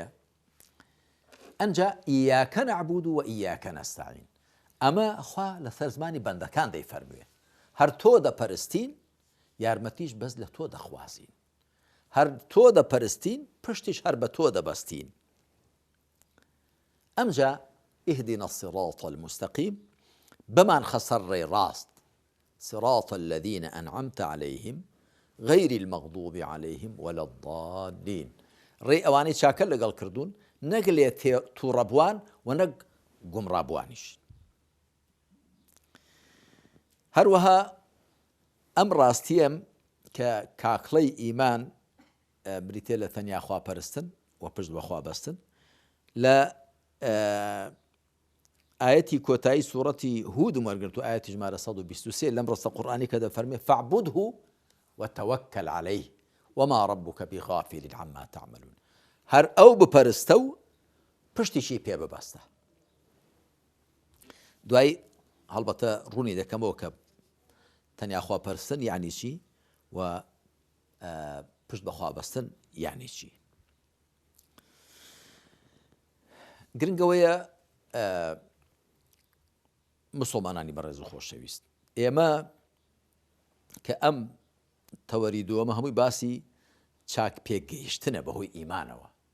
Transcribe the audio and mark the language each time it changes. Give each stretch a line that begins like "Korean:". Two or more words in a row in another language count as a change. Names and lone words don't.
Arabic: ئەنجا ئیاکە نەعبود و ئیاکە نەستەعین.
Central Kurdish: ئەمە خوا لەسەر زمانی بەندەکان دەیفەرموێ: هەر تۆ دەپەرستین، یارمەتیش بەس لە تۆ دەخوازین. هەر تۆ دەپەرستین، پشتیش هەر بە تۆ دەبەستین.
Arabic: ئەمجا اهدنا الصراط المستقيم،
Central Kurdish: بمان خەسەر ڕێ ڕاست،
Arabic: صراط الذين أنعمت عليهم غير المغضوب عليهم ولا الضالين.
Central Kurdish: ڕێ ئەوانەی چاکە لەگەڵ کردوون، نەک لێ تووڕەبوان و نەک گومڕابوانیش. هەروەها ئەم ڕاستیەم کە کاکڵەی ئیمان بریتێ لە تەنیا خواپەرستن و پشت بە خوابەستن، لە ئاەتی کۆتایی
Arabic: سوورەتی هود
Central Kurdish: وەرگرت و ئاەتی ژمارە 123 لەم ڕستە قورئانی کە دەفەرمێ:
Arabic: فاعبده وتوكل عليه وما ربك بغافل عما تعملون.
Central Kurdish: هەر ئەو بپەرستە و پشتیشی پێ ببەستە. دوای هەڵبەتە ڕوونی دەکەمەوە کە تەنیا خواپەرستن یعنی چی و پشت بە خوابەستن یعنی چی. گرنگەوەیە مسلمانانی بەڕێز و خۆشەویست، ئێمە کە ئەم تەوەری دووەمە هەمووی باسی چاک پێگەیشتنە بەهۆی ئیمانەوە.